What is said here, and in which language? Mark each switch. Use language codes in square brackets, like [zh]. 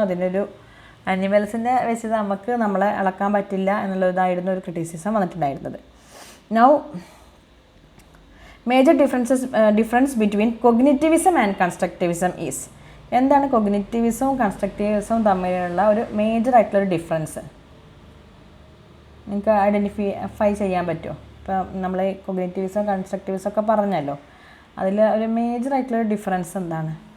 [ml] അതിനൊരു ആനിമൽസിനെ വെച്ച് നമ്മളെ അളക്കാൻ പറ്റില്ല എന്നുള്ളതായിരുന്നു ഒരു ക്രിറ്റിസിസം വന്നിട്ടുണ്ടായിരുന്നത്. [en] Now, major difference between cognitivism and constructivism is. [ml] എന്താണ് കൊഗ്നിറ്റിവിസവും കൺസ്ട്രക്റ്റിവിസവും തമ്മിലുള്ള ഒരു മേജർ ആയിട്ടുള്ളൊരു ഡിഫറൻസ്? നിങ്ങൾക്ക് ഐഡൻറ്റിഫൈ ചെയ്യാൻ പറ്റുമോ? ഇപ്പോൾ നമ്മൾ കൊഗ്നിറ്റിവിസം കൺസ്ട്രക്റ്റിവിസം ഒക്കെ പറഞ്ഞല്ലോ, അതിൽ ഒരു മേജർ ആയിട്ടുള്ളൊരു ഡിഫറൻസ് എന്താണ്?